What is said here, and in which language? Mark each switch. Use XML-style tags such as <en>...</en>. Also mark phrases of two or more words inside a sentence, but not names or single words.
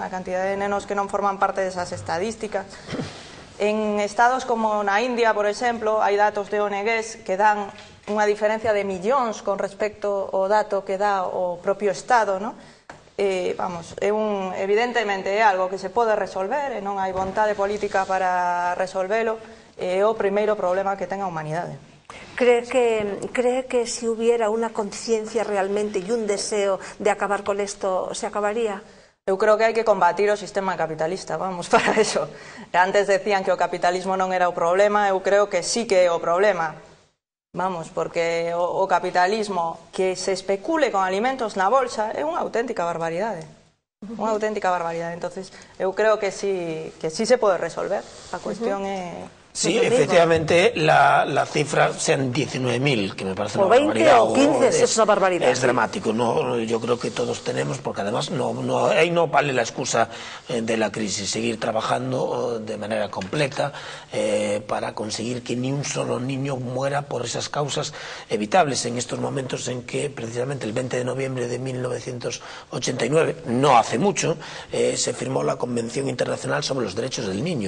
<gl>A cantidad de nenos que non forman parte desas estadísticas. En estados como na India, por exemplo, hai datos de ONGs que dan unha diferencia de millóns con respecto ao dato que dá o propio Estado, ¿no? Vamos, evidentemente é algo que se pode resolver e non hai vontade política para resolvelo, é o primeiro problema que ten a humanidade.</gl> <es>¿Cree que si hubiera una conciencia realmente y un deseo de acabar con esto, se acabaría?</es> <gl>Eu creo que hai que combatir o sistema capitalista, vamos, para eso. Antes decían que o capitalismo non era o problema, eu creo que sí que é o problema. Vamos, porque o capitalismo que se especule con alimentos na bolsa é unha auténtica barbaridade. Unha auténtica barbaridade. Entonces, eu creo que sí se pode resolver. A cuestión é...</gl> <es>Sí, efectivamente, la cifra sean 19.000, que me parece una barbaridad. O 20 o 15, es una barbaridad. Es dramático, ¿no? Yo creo que todos tenemos, porque además ahí no vale la excusa de la crisis, seguir trabajando de manera completa para conseguir que ni un solo niño muera por esas causas evitables en estos momentos en que precisamente el 20 de noviembre de 1989, no hace mucho, se firmó la Convención Internacional sobre los Derechos del Niño.</es>